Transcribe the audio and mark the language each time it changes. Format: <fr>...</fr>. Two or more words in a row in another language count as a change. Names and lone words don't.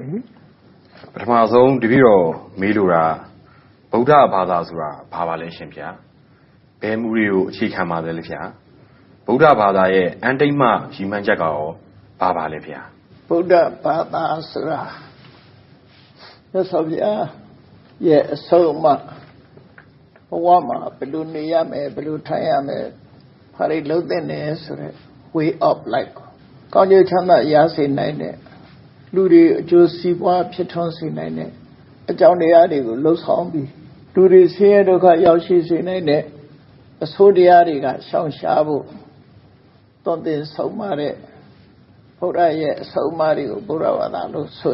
<my>ပထမဆုံးတပည့်တော်မေးလိုတာဗုဒ္ဓဘာသာဆိုတာဘာပါလဲရှင်ဗျာဘယ်မူတွေကိုအခြေခံပါလဲဗျာဗုဒ္ဓဘာသာရဲ့အန်တိတ်မှရည်မှန်းချက်ကရောဘာပါလဲဗျာ ဗုဒ္ဓဘာသာဆိုတာမြတ်စွာဘုရားရဲ့အဆုံးအမဘဝမှာဘယ်လိုနေရမယ်ဘယ်လိုထိုင်ရမယ်ဘာတွေလုပ်သင့်တယ်ဆိုတဲ့</my> <en>way of life</en> <my>ကောင်းကျိုးချမ်းသာရစေနိုင်တဲ့လူတွေအကျိုးစီးပွားဖြစ်ထွန်းစေနိုင်တဲ့အကြော င်းတရားတွေကိုလှုပ်ဆောင်ပြီးလူတွေဆင်းရဲဒုက္ခရောက်ရှိစေနိုင်တဲ့အဆိုးတရားတွေကရှောင်ရှားဖို့သွန်သင်ဆုံးမတဲ့ဘုရားရဲ့အဆုံးအမတွေကိုဘုရားဘာသာလို့ဆို</my>